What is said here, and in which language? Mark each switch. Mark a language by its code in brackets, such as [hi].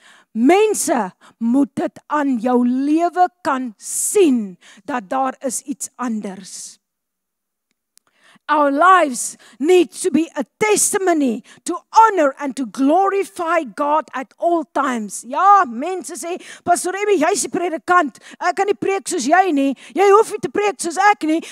[af] Mense moet dit aan jou lewe kan sien, dat daar is iets anders. [en] Our lives need to be a testimony to honor and to glorify God at all times. [af] Ja, mense sê, Pastor Emmy, jy's die predikant. Ek kan nie preek soos jy nie. Jy hoef nie te preek soos ek nie.